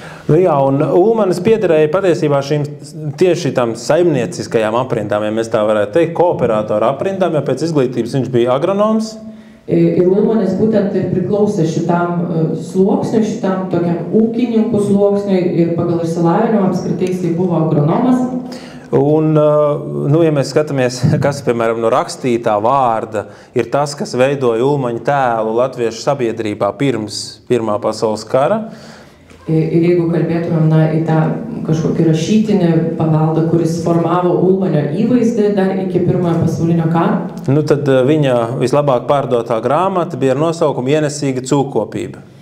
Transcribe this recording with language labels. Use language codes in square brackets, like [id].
[lv] Jā, un Ulmanis piederēja patiesībā šīm tieši tam saimnieciskajām aprindām, ja mēs tā varētu teikt, kooperātoru aprindām, jo pēc izglītības viņš bija agronoms. [lt] Ir Ulmanis būtent ir priklausė šitam sluoksniui, šitam tokiam ūkininkų sluoksniui ir pagal išsilavinimą apskritai jisai buvo agronomas. [lv] Un, ja mēs skatāmies, kas, piemēram, no rakstītā vārda ir tas, kas veidoja Ulmaņa tēlu latviešu sabiedrībā pirms Pirmā pasaules kara. [lt] Ir jeigu kalbėtumėm į tą kažkokį rašytinį paveldą, kuris formavo Ulmanio įvaizdį dar iki Pirmojo pasaulinio karo, [lv] tad viņa vislabāk pārdotā grāmata bija ar nosaukumu Ienesīga cūkopība.